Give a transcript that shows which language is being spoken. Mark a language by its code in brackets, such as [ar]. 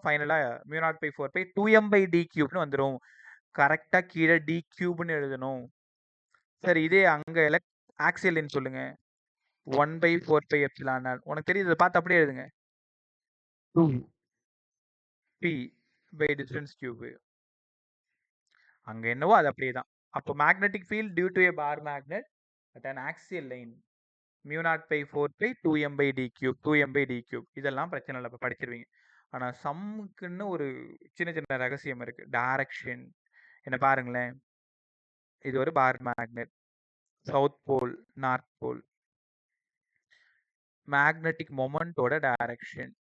[ta] ஃபைனலா [en] mu naught by 4 pi 2m by d cube [ta] னு வந்துரும். கரெக்டா கீழே d cube னு எழுதணும். சரி, இதே அங்க ஆக்சியல் லைன் சொல்லுங்க. [en] 1 by 4 pi epsilon naught. [ta] உனக்கு தெரியுது, பார்த்து அப்படியே எழுதுங்க. [en] 2 p by distance cube. [ta] அங்க என்னவோ அது அப்படியே தான். [en] அப்போ magnetic field due to a bar magnet at an axial line mu naught by 4 pi 2m by d cube 2m by d cube. [ta] இதெல்லாம் பிரச்சனை இல்லை, இப்போ படிச்சிருவீங்க. ஆனா சம்முக்குன்னு ஒரு சின்ன சின்ன ரகசியம் இருக்கு. டைரக்ஷன் என்ன பாருங்களேன். இது ஒரு bar magnet. South pole, north pole. Magnetic மொமெண்டோட direction.